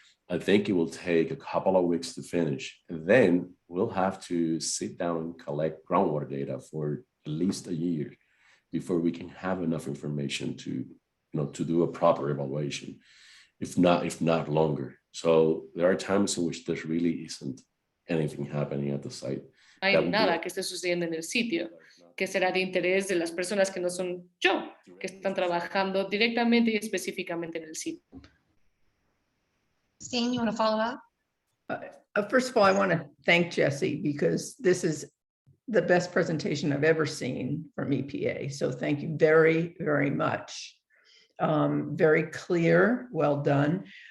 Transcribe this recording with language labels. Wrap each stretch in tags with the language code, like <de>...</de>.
<en>I think it will take a couple of weeks to finish. And then we'll have to sit down and collect groundwater data for at least a year before we can have enough information to, to do a proper evaluation, if not longer. So there are times in which there really isn't anything happening at the site.</en> <es>No hay nada que esté sucediendo en el sitio que será de interés de las personas que no son yo, que están trabajando directamente y específicamente en el sitio.</es> <en>Christine, you want to follow up? First of all, I want to thank Jesse because this is the best presentation I've ever seen from EPA. So thank you very, very much. Very clear, well done.</en>